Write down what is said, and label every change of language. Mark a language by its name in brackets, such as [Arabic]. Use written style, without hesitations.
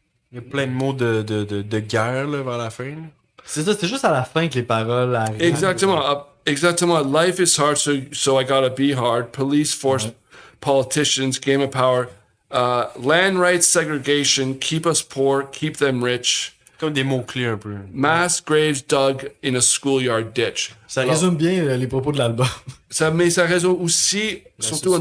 [French] Il y a plein de mots de guerre, là, vers la fin. là. C'est ça, c'est juste à la fin que les paroles arrivent. exactement, exactement. [English] Life is hard, so I gotta be hard. Police force politicians, game of power. Land rights segregation, keep us poor, keep them rich. [French] Comme des mots-clés un peu. [English] Mass graves dug in a schoolyard ditch. [French] Ça Alors, résume bien les propos de l'album. mais ça résout aussi, surtout en